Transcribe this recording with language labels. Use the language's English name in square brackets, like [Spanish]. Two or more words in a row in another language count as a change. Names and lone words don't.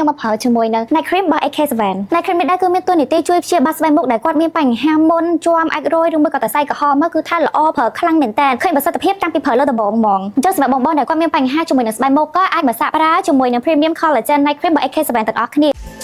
[Khmer] មកប្រើជាមួយនឹង [English] night cream [Khmer] របស់ AK7 [English] night cream [Khmer] នេះដែរគឺមានតួនាទីជួយព្យាបាលស្បែកមុខដែលគាត់មានបញ្ហាមុនជាប់អាចរយឬមួយក៏តែសៃក្រហមមកគឺថាល្អប្រើខ្លាំងមែនតើឃើញប្រសិទ្ធភាពតាំងពីប្រើលើដំបូងហ្មងអញ្ចឹងសម្រាប់បងៗដែលគាត់មានបញ្ហាជាមួយនឹងស្បែកមុខក៏អាចមកសាកប្រើជាមួយនឹង [English] premium collagen night cream [Khmer] របស់ AK7 ទាំងអស់គ្នា